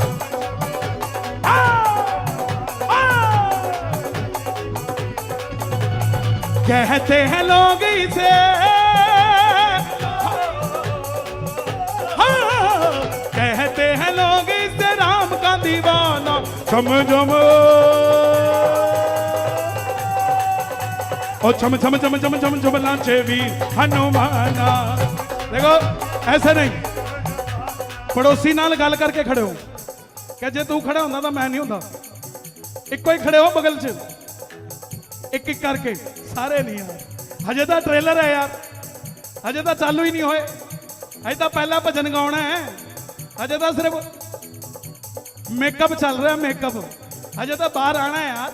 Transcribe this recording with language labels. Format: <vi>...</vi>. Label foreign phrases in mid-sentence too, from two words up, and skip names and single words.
<hi>कहते हैं लोग इसे, कहते हैं लोग इसे राम का दीवाना। छम छम ओ छम छम छम छम छम छम नाचे वीर हनुमाना। देखो ऐसे नहीं,</hi> <pa>ਪੜੋਸੀ ਨਾਲ ਗੱਲ ਕਰਕੇ ਖੜੇ ਹੋ, ਕਿ ਜੇ ਤੂੰ ਖੜਾ ਹੁੰਦਾ ਤਾਂ ਮੈਂ ਨਹੀਂ ਹੁੰਦਾ।</pa> <hi>एक कोई खड़े हो बगल से, एक एक करके, सारे नहीं यार, हजे तो ट्रेलर है यार, हजे तो चालू ही नहीं होए, हजे तो पहला भजन गाना है, हजे तो सिर्फ मेकअप चल रहा है, मेकअप, हजे तो बाहर आना है यार।</hi>